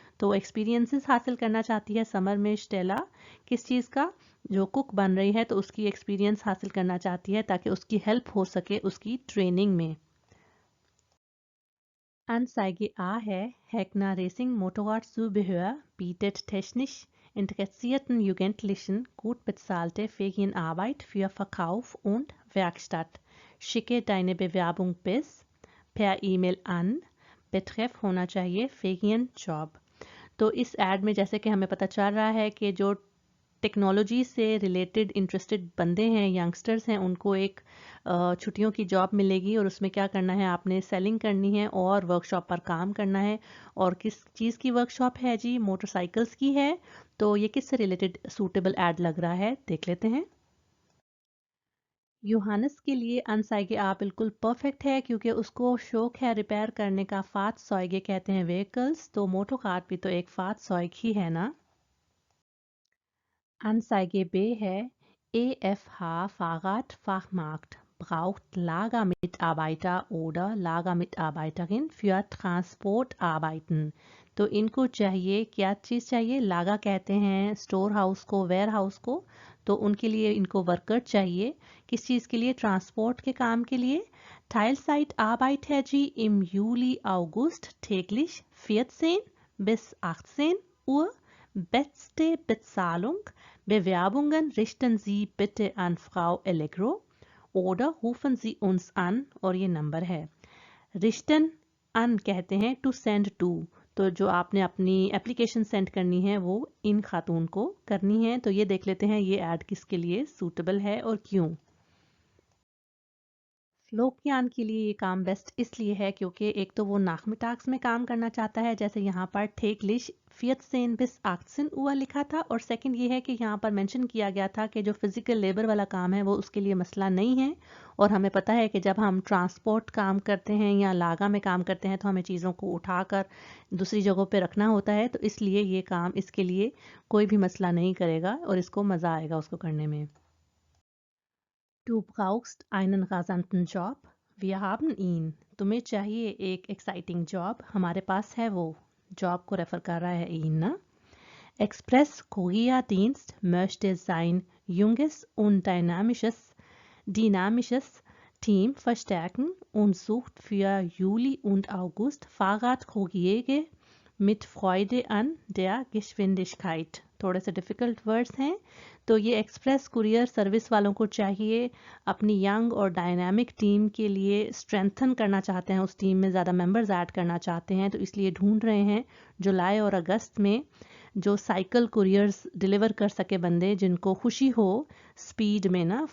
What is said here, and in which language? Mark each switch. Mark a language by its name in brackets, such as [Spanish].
[Hindi] तो एक्सपीरियंसेस हासिल करना चाहती है समर में स्टेला. किस चीज़ का? जो कुक बन रही है तो उसकी एक्सपीरियंस हासिल करना चाहती है ताकि उसकी हेल्प हो सके उसकी ट्रेनिंग में. [German] Anzeige A [Hindi] है [German] Heckner Racing Motorradzubehör bietet technisch interessierten Jugendlichen gut bezahlte Ferienarbeit für Verkauf und Werkstatt. Schicke deine Bewerbung bis per E-Mail an. Betreff [Hindi] होना चाहिए Ferienjob. तो इस ऐड में जैसे कि हमें पता चल रहा है कि जो टेक्नोलॉजी से रिलेटेड इंटरेस्टेड बंदे हैं, यंगस्टर्स हैं, उनको एक छुट्टियों की जॉब मिलेगी और उसमें क्या करना है, आपने सेलिंग करनी है और वर्कशॉप पर काम करना है. और किस चीज़ की वर्कशॉप है जी? मोटरसाइकिल्स की है. तो ये किससे रिलेटेड सूटेबल ऐड लग रहा है, देख लेते हैं. यूहानस के लिए अनसाइगे आप बिल्कुल परफेक्ट है क्योंकि उसको शौक है रिपेयर करने का. फाहrzeuge कहते हैं व्हीकल्स, तो मोटो कार भी तो एक फाहrzeuग ही है ना. Anzeige B है EFH Fahrradfachmarkt braucht Lagermitarbeiter oder Lagermitarbeiterin für Transportarbeiten. तो इनको चाहिए, क्या चीज़ चाहिए? लागा कहते हैं स्टोर हाउस को, वेयर हाउस को. तो उनके लिए इनको वर्कर चाहिए. किस चीज़ के लिए? ट्रांसपोर्ट के काम के लिए. [German] Teilzeitarbeit [Hindi] है जी [German] im Juli August täglich 14 bis 18 Uhr. Beste Bezahlung. Bewerbungen richten Sie bitte an Frau Allegro oder rufen Sie uns an. [Hindi] और ये नंबर है. रिश्तन अन कहते हैं टू सेंड टू. तो जो आपने अपनी एप्लीकेशन सेंड करनी है वो इन खातून को करनी है. तो ये देख लेते हैं ये ऐड किसके लिए सूटेबल है और क्यों. फ्लोकियान के लिए ये काम बेस्ट इसलिए है क्योंकि एक तो वो नाखमिटाक्स में काम करना चाहता है, जैसे यहाँ पर ठेकलिश [German] 14 bis 18 Uhr [Hindi] लिखा था. और सेकंड ये है कि यहाँ पर मेंशन किया गया था कि जो फिजिकल लेबर वाला काम है वो उसके लिए मसला नहीं है. और हमें पता है कि जब हम ट्रांसपोर्ट काम करते हैं या लागा में काम करते हैं तो हमें चीज़ों को उठाकर दूसरी जगहों पर रखना होता है. तो इसलिए ये काम इसके लिए कोई भी मसला नहीं करेगा और इसको मज़ा आएगा उसको करने में. [German] Du brauchst einen rasanten Job. Wir haben ihn. [Hindi] तुम्हें चाहिए एक एक्साइटिंग जॉब, हमारे पास है वो. जॉब को रेफर कर रहा है [German] ihn [Hindi] ना. [German] Express Kurierdienst möchte sein junges und dynamisches Team verstärken und sucht für Juli und August Fahrradkuriere mit Freude an der Geschwindigkeit. [Hindi] थोड़े से डिफ़िकल्ट वर्ड्स हैं. तो ये एक्सप्रेस कुरियर सर्विस वालों को चाहिए अपनी यंग और डायनामिक टीम के लिए स्ट्रेंथन करना चाहते हैं, उस टीम में ज़्यादा मेंबर्स ऐड करना चाहते हैं. तो इसलिए ढूंढ रहे हैं जुलाई और अगस्त में जो साइकिल कुरियर्स डिलीवर कर सके बंदे, जिनको खुशी हो स्पीड में ना.